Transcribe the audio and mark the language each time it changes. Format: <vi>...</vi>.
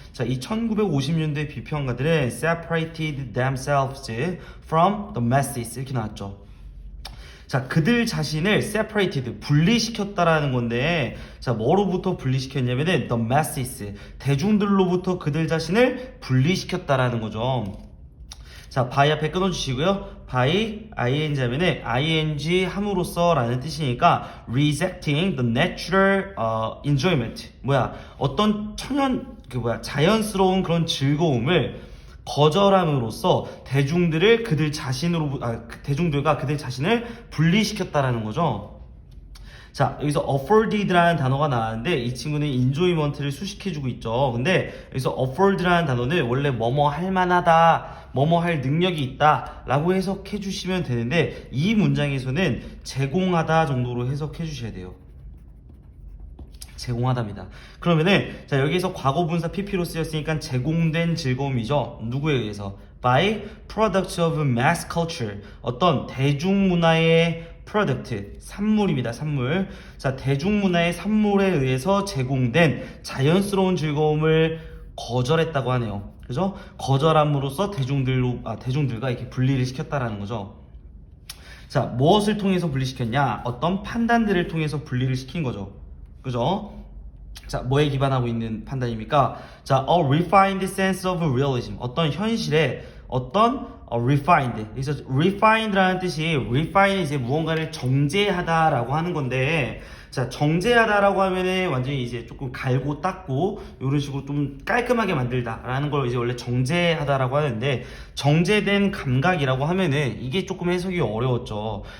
<ko>자, 이 1950년대 비평가들은</ko> <en>separated themselves from the masses</en> <ko>이렇게 나왔죠. 자, 그들 자신을 separated, 분리시켰다라는 건데, 자, 뭐로부터 분리시켰냐면은</ko> <en>the masses,</en> <ko>대중들로부터 그들 자신을 분리시켰다라는 거죠. 자, by 앞에 끊어주시고요.</ko> <en>by ing</en> <ko>하면은 ing 함으로써 라는 뜻이니까</ko> <en>rejecting the natural enjoyment.</en> <ko>어떤 자연스러운 그런 즐거움을 거절함으로써 대중들을 대중들과 그들 자신을 분리시켰다라는 거죠. 자, 여기서 afforded라는 단어가 나왔는데 이 친구는 enjoyment를 수식해주고 있죠. 근데 여기서 afford라는 단어는 원래 뭐뭐 할 만하다, 뭐뭐 할 능력이 있다 라고 해석해 주시면 되는데 이 문장에서는 제공하다 정도로 해석해 주셔야 돼요. 제공하답니다. 그러면은 자, 여기서 과거분사 pp로 쓰였으니까 제공된 즐거움이죠. 누구에 의해서?</ko> <en>by products of mass culture.</en> <ko>어떤 대중문화의 product, 산물입니다. 산물. 자, 대중문화의 산물에 의해서 제공된 자연스러운 즐거움을 거절했다고 하네요. 그죠? 거절함으로써 대중들과 이렇게 분리를 시켰다라는 거죠. 자, 무엇을 통해서 분리시켰냐? 어떤 판단들을 통해서 분리를 시킨 거죠. 그죠? 자, 뭐에 기반하고 있는 판단입니까?</ko> <en>자, a refined sense of realism.</en> <ko>어떤 현실에 refined. 그래서 refined라는 뜻이 refine 이제 무언가를 정제하다라고 하는 건데, 자, 정제하다라고 하면은 완전히 이제 조금 갈고 닦고 이런 식으로 좀 깔끔하게 만들다라는 걸 이제 원래 정제하다라고 하는데 정제된 감각이라고 하면은 이게 조금 해석이 어려웠죠.</ko>